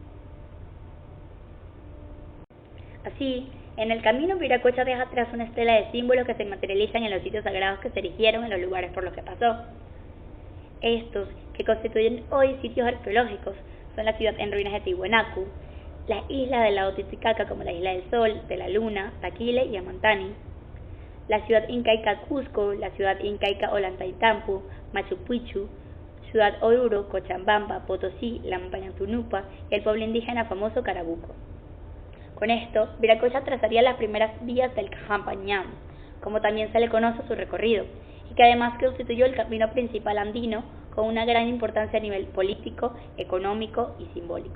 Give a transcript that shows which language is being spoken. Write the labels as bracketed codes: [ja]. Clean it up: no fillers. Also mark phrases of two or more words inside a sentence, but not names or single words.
[es] Así, en el camino Viracocha deja atrás una estela de símbolos que se materializan en los sitios sagrados que se erigieron en los lugares por los que pasó. Estos, que constituyen hoy sitios arqueológicos, son la ciudad en ruinas de Tiwanaku, las islas del lago Titicaca como la Isla del Sol, de la Luna, Taquile y Amantani, la ciudad incaica Cusco, la ciudad incaica Ollantaytambo, Machu Picchu, ciudad Oruro, Cochabamba, Potosí, Lambayantunupa y el pueblo indígena famoso Carabuco. Con esto, Viracocha trazaría las primeras vías del Cajampañán, como también se le conoce su recorrido, y que además constituyó el camino principal andino con una gran importancia a nivel político, económico y simbólico.